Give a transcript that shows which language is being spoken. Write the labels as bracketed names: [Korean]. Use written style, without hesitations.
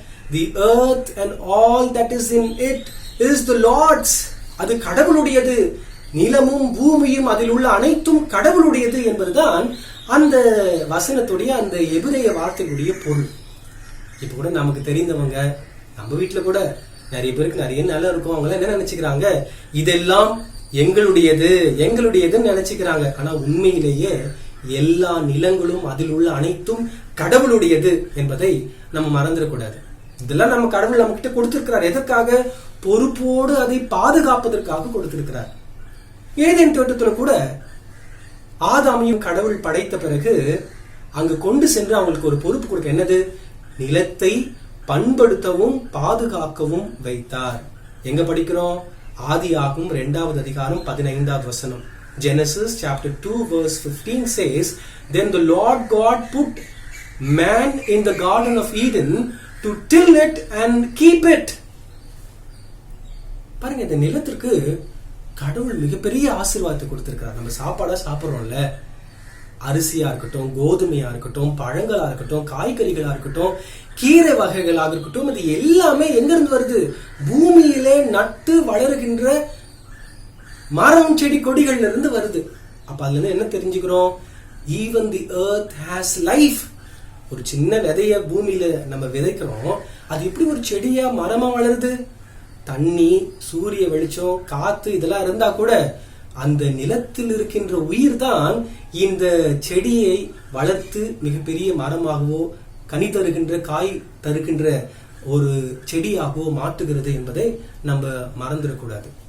[English] The earth and all that is in it is the Lord's. [Tamil] அது கடவுளுடையது. நிலமும் பூமியும் அதில் உள்ள அனைத்தும் கடவுளுடையது என்பதுதான் அந்த வசனத்துடைய அந்த எபிரேய வார்த்தைகளுடைய பொருள். இப்ப கூட நமக்கு தெரிந்தவங்க, நம்ம வீட்டுல கூட நிறைய பேருக்கு நிறைய நிலம் இருக்கும். அவங்க என்ன நினைச்சுக்கிறாங்க? இதெல்லாம் எங்களுடையது எங்களுடையதுன்னு நினைச்சுக்கிறாங்க. ஆனா உண்மையிலேயே எல்லா நிலங்களும் அதில் உள்ள அனைத்தும் கடவுளுடையது என்பதை நம்ம மறந்துடக்கூடாது. இதெல்லாம் நம்ம கடவுள் நம்ம கிட்ட கொடுத்திருக்கிறார். எதற்காக? பொறுப்போடு அதை பாதுகாப்பதற்காக கொடுத்திருக்கிறார். ஏதேன் தோட்டத்துல கூட ஆதாமையும் கடவுள் படைத்த பிறகு அங்கு கொண்டு சென்று அவங்களுக்கு ஒரு பொறுப்பு கொடுக்க, என்னது? நிலத்தை பண்படுத்தவும் பாதுகாக்கவும் வைத்தார். எங்க படிக்கிறோம்? ஆதியாகமம் 2வது அதிகாரம் 15வது வசனம். [English] Genesis chapter 2 verse 15 says, then the Lord God put man in the garden of Eden to till it and keep it. [Tamil] பாருங்க, இந்த நிலத்திற்கு கடவுள் மிகப்பெரிய ஆசீர்வாதத்தை கொடுத்திருக்கிறார். நம்ம சாப்பாடா சாப்பிடுறோம்ல, அரிசியா இருக்கட்டும், கோதுமையா இருக்கட்டும், பழங்களா இருக்கட்டும், காய்கறிகளா இருக்கட்டும், கீரை வகைகளாக இருக்கட்டும், இது எல்லாமே எங்க இருந்து வருது? பூமியிலே நட்டு வளருகின்ற மரம் செடி கொடிகள்ல இருந்து வருது. அப்ப அதுல இருந்து என்ன தெரிஞ்சுக்கிறோம்? [English] Even the earth has life. [Tamil] ஒரு சின்ன விதைய பூமியில நம்ம விதைக்கிறோம், அது எப்படி ஒரு செடியா மரமா வளருது? தண்ணி, சூரிய வெளிச்சம், காத்து இதெல்லாம் இருந்தா கூட அந்த நிலத்தில் இருக்கின்ற உயிர் தான் இந்த செடியை வளர்த்து மிகப்பெரிய மரமாகவோ கனி தருகின்ற, காய் தருகின்ற ஒரு செடியாகவோ மாற்றுகிறது என்பதை நம்ம மறந்துடக்கூடாது.